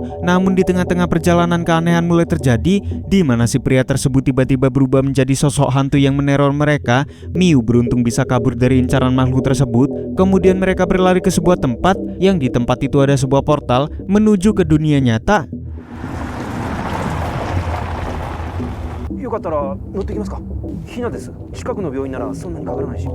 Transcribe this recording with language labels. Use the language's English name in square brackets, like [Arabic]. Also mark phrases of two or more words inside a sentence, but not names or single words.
[Indonesian] Namun di tengah-tengah perjalanan keanehan mulai terjadi, di mana si pria tersebut tiba-tiba berubah menjadi sosok hantu yang meneror mereka. Miu beruntung bisa kabur dari incaran makhluk tersebut. Kemudian mereka berlari ke sebuah tempat, yang di tempat itu ada sebuah portal menuju ke dunia nyata. [Japanese] よかったら乗ってきますか。ひなです。近くの病院ならそんなにかからないし。